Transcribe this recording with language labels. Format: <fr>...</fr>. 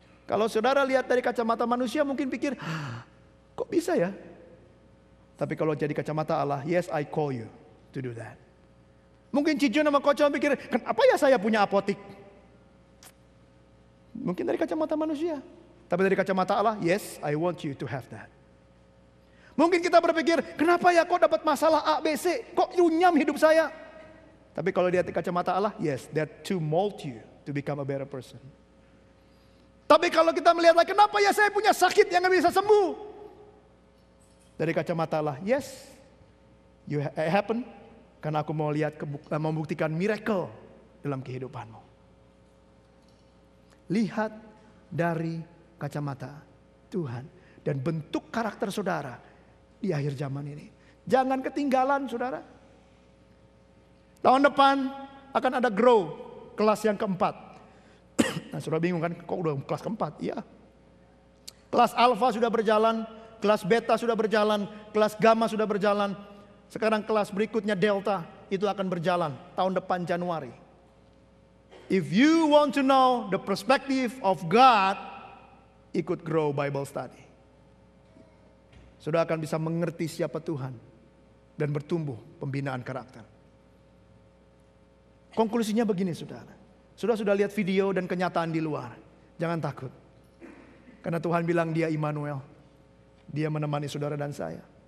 <id>Kalau saudara lihat dari kacamata manusia mungkin pikir, kok bisa ya? Tapi kalau jadi kacamata Allah,</id> <en>yes, I call you to do that.</en> <id>Mungkin Cijon sama Kocok pikir, kenapa ya saya punya apotik? Mungkin dari kacamata manusia. Tapi dari kacamata Allah,</id> <en>yes, I want you to have that.</en> <id>Mungkin kita berpikir, kenapa ya kok dapat masalah A, B, C? Kok runyam hidup saya? Tapi kalau dari kacamata Allah,</id> <en>yes, that to mold you to become a better person.</en> <id>Tapi kalau kita melihat lagi, kenapa ya saya punya sakit yang gak bisa sembuh? Dari kacamata Allah,</id> <en>yes, it happen.</en> <id>Karena aku mau lihat, membuktikan miracle dalam kehidupanmu. Lihat dari kacamata Tuhan. Dan bentuk karakter saudara di akhir zaman ini. Jangan ketinggalan saudara. Tahun depan akan ada grow, kelas yang keempat. Nah saudara bingung kan, kok udah kelas keempat? Iya. Kelas alpha sudah berjalan, kelas beta sudah berjalan, kelas gamma sudah berjalan. Sekarang kelas berikutnya delta, itu akan berjalan tahun depan Januari.</id> <en>If you want to know the perspective of God,</en> <id>ikut</id> <en>Grow Bible Study.</en> <id>Sudah akan bisa mengerti siapa Tuhan dan bertumbuh pembinaan karakter. Konklusinya begini saudara. Sudah lihat video dan kenyataan di luar. Jangan takut. Karena Tuhan bilang dia Immanuel. Dia menemani saudara dan saya.</id>